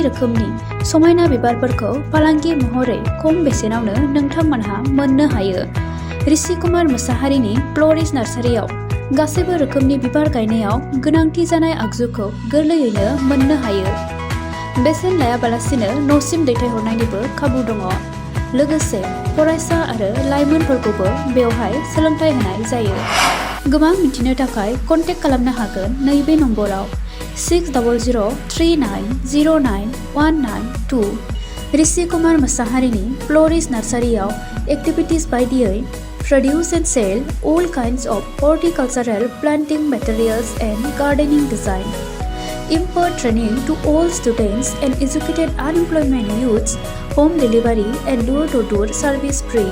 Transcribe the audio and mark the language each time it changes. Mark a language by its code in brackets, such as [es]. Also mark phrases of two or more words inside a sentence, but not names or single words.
[brx] रोखोमनि समायना बिबारफोरखौ फालांगि महरै खम बेसेनावनो नोंथांमोनहा मोननो हायो ऋषि कुमार मोसाहारिनि फ्ल'रिस नार्सारियाव गासैबो रोखोमनि बिबार गायनायाव गोनांथि जानाय आगजुखौ गोरलैयैनो मोननो हायो बेसेन लायाबालासिनो न'सिम दैथायहरनायनिबो खाबु दङ लोगोसे फरायसा आरो लाइमोनफोरखौबो बेवहाय सोलोंथाइ होनाय जायो गोबां मिथिनो थाखाय कन्टेक्ट खालामनो हागोन नैबे नम्बराव [en] 6003099192 [brx] ऋषि कुमार मोसाहारिनि फ्ल'रिस नार्सारियाव एक्टिभिटिज बायदियै [en] produce and sell all kinds of horticultural planting materials and gardening design. Impart training to all students and educated unemployment youths, home delivery and door-to-door service free.